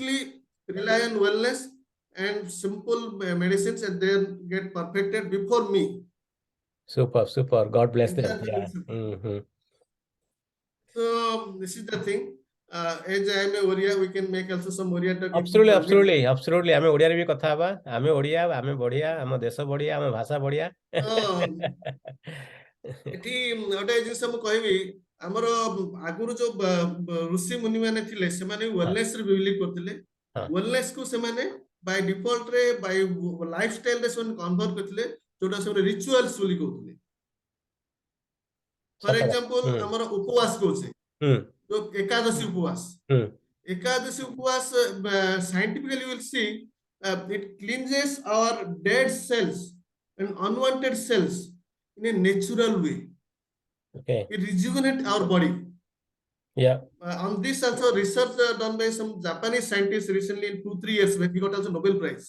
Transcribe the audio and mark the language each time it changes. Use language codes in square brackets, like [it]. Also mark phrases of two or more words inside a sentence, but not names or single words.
[en] Completely rely on wellness and simple medicines and they get perfected before me. Super. Super. God bless them. Entire family Yeah. support. Hmm. So this is the thing. As I am a warrior, we can make also some warrior talk into Absolutely, Pandit. absolutely, absolutely. [or] ଆମେ ଓଡ଼ିଆରେ ବି କଥା ହବା। ଆମେ ଓଡ଼ିଆ, ଆମେ ବଢିଆ, ଆମ ଦେଶ ବଢିଆ, ଆମ ଭାଷା ବଢିଆ। ଏଠି ଗୋଟେ ଜିନିଷ ମୁଁ କହିବି ଆମର ଆଗରୁ ଯୋଉ ଋଷି ମୁନି ମାନେ ଥିଲେ ସେମାନେ ହଁ, ୱେଲନେସ ରେ ବିଲିଭ କରୁଥିଲେ ହଁ, ୱେଲନେସ କୁ ସେମାନେ [en] by default [or] ରେ [en] by life style [or] ରେ ସେମାନେ କନଭର୍ଟ କରିଥିଲେ ଯୋଉଟା ସେମାନେ ରିଚୁଆଲସ ବୋଲି କହୁଥିଲେ ଫର ସତ କଥା। ଏକ୍ସାମ୍ପଲ ହୁଁ, ଆମର ଉପବାସ କହୁଛେ ହୁଁ, ଯୋଉ ଏକାଦଶୀ ଉପବାସ ହୁଁ, ଏକାଦଶୀ ଉପବାସ [en] scientifically will see it cleanses our dead cells and unwanted cells in a natural way. okay, It rejuvenates our body. yeah, On this also research done by some Japanese scientists recently in 2 3 years back, he got also Nobel Prize.